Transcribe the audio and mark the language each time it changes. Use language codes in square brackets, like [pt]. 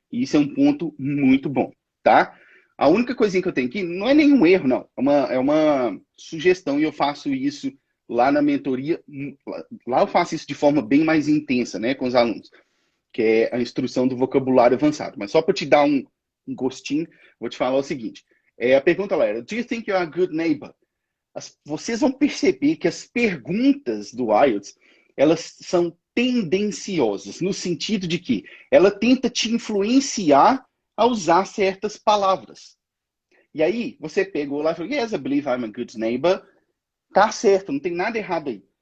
[pt] E isso é um ponto muito bom, tá? A única coisinha que eu tenho aqui não é nenhum erro, não. É uma sugestão e eu faço isso lá na mentoria. Lá eu faço isso de forma bem mais intensa, né, com os alunos, que é a instrução do vocabulário avançado. Mas só para te dar um gostinho, vou te falar o seguinte. A pergunta lá era, [en] do you think you are a good neighbor? [pt] Vocês vão perceber que as perguntas do IELTS, elas são tendenciosas, no sentido de que ela tenta te influenciar a usar certas palavras. E aí, você pegou lá e falou, [en] yes, I believe I'm a good neighbor. [pt] Tá certo, não tem nada errado aí.